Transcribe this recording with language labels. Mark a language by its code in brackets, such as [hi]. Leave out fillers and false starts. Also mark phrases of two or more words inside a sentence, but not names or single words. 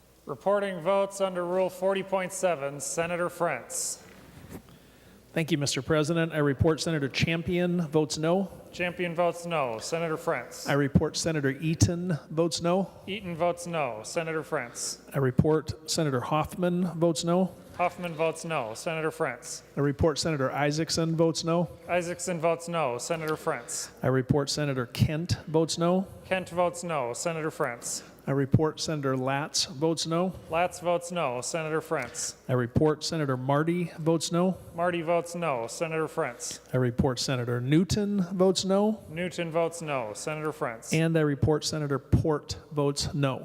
[en] Reporting votes under Rule 40.7, Senator Frentz. Thank you, Mr. President. I report Senator Champion votes no. Champion votes no. Senator Frentz. I report Senator Eaton votes no. Eaton votes no. Senator Frentz. I report Senator Hoffman votes no. Hoffman votes no. Senator Frentz. I report Senator Isaacson votes no. Isaacson votes no. Senator Frentz. I report Senator Kent votes no. Kent votes no. Senator Frentz. I report Senator Latz votes no. Latz votes no. Senator Frentz. I report Senator Marty votes no. Marty votes no. Senator Frentz. I report Senator Newton votes no. Newton votes no. Senator Frentz. And I report Senator Port votes no.